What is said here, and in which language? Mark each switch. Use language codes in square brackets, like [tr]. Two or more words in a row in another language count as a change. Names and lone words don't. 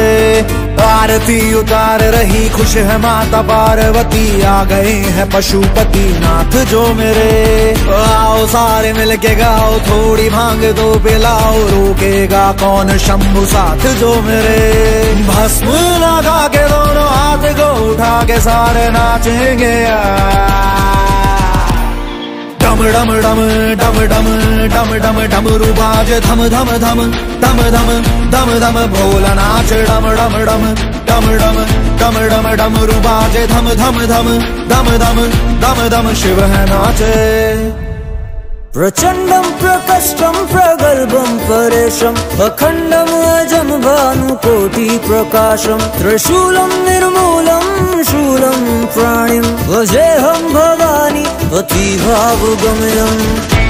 [hi] आरती उतार रही खुश है माता पार्वती, आ गए हैं पशुपति नाथ जो मेरे। आओ सारे मिलके गाओ, थोड़ी भांग दो पिलाओ, रोकेगा कौन शंभु साथ जो मेरे। भस्म लगा के दोनों हाथ को उठा के सारे नाचेंगे। डम डम डम डम डम डम डम डमरू बाजे धम धम धम धम धम धम धम भोला नाच डम डम डम डम डम डम डम डमरू बाजे धम धम धम धम धम धम धम शिव है नाचे। [sa] प्रचंडं प्रकष्टं प्रगल्भं परेशम् अखण्डम् अजं भानुकोटिप्रकाशम् त्रिशूलं निर्मूलं शूलं प्राणिं भजेऽहं भवानी पतिभावगम्यम्।